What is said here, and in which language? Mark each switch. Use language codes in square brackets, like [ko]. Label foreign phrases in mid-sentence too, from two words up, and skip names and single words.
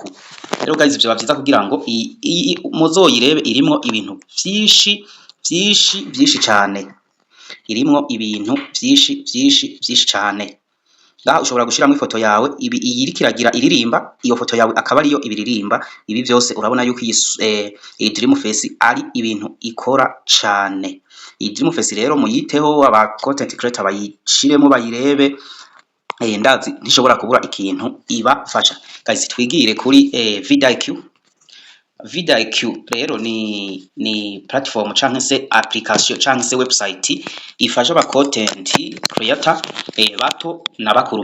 [rn] Rero guys byo bavyiza kugira ngo muzoyirebe irimwo ibintu vyinshi cyane, irimwo ibintu vyinshi cyane. Ngaha ushobora gushiramo ifoto yawe iyi iriko iragira iririmba, iyo foto yawe akaba ariyo ibiririmba. Ibi byose urabona yuko iyi dream face ari ibintu ikora cyane. Iyi dream face rero muyiteho, aba [en] content creator [rn] bayishiremo bayirebe, ndazi ntishobora kubura ikintu ibafasha. Guys twigire kuri vidIQ rero ni platform canke se application canke se website ifasha aba [en] content creator [rn] bato nabakuru.